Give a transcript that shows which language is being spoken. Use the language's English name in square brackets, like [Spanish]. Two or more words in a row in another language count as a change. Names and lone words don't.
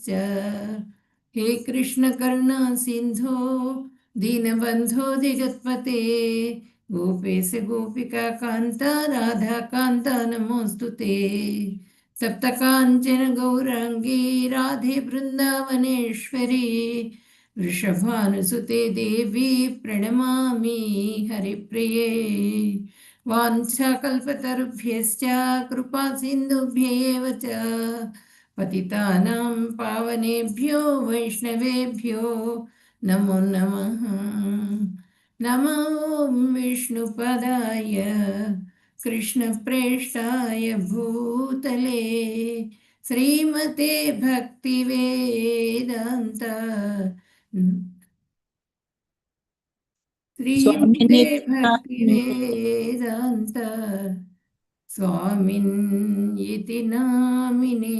[Sanskrit] హే కృష్ణ కరుణా సింధో దీనబంధో జగత్పతే గోపేశ గోపికా కాంత రాధాకాంత నమోస్తుతే. సప్త కాంచన గౌరాంగీ రాధే బృందావనేశ్వరి వృషభానుసుతే దేవి ప్రణమామి హరిప్రియే. వాంఛాకల్పతరుభ్యశ్చ కృపా సింధుభ్యేవ చ పతితానాం పావనేభ్యో వైష్ణవేభ్యో నమో నమః. నమో విష్ణుపదాయ కృష్ణప్రేష్టాయ భూతలే శ్రీమతే భక్తివేదాంత శ్రీమతే భక్తివేదాంత స్వామిన్ ఇతి నామినే.